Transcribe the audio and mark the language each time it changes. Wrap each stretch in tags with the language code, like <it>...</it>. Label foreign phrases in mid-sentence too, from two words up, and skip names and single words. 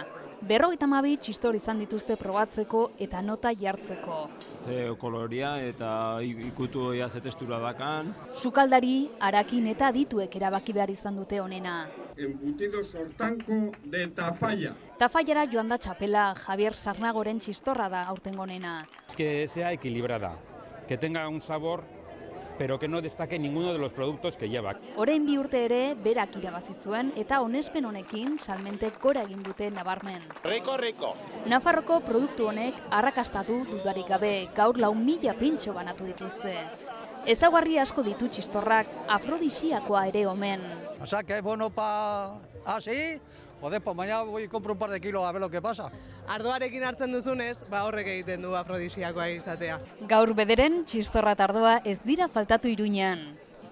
<eu>52 txistor izan dituzte probatzeko eta nota jartzeko. Ze koloria eta ikutu ea ze testura dakan. Sukaldari, arakin eta adituek erabaki behar izan dute onena.</eu> <es>Embutido sortanko de Tafalla.</es> <eu>Tafallara joan da txapela, Javier Sarnagoren txistorra da aurtengo onena.</eu> <es>Que sea equilibrada, que tenga un sabor, pero que no destaque ninguno de los productos que lleva.</es> <eu>Orain 2 urte ere berak irabazi zuen eta onespen honekin salmentek gora egin dute nabarmen. Rico. Nafarroko produktu honek arrakastatu dudarik gabe, gaur 4.000 pintxo banatu dituzte. Ezaugarri asko ditu txistorrak, afrodisiakoa ere omen.</eu> <es>O sea que es bueno para así. Joder, pues mañana voy y compro un par de kilos a ver lo que pasa.</es> <eu>Ardoarekin hartzen duzunez, horrek egiten du afrodisiakoa izatea. Gaur bederen txistorra eta ardoa ez dira faltatu Iruñan.</eu>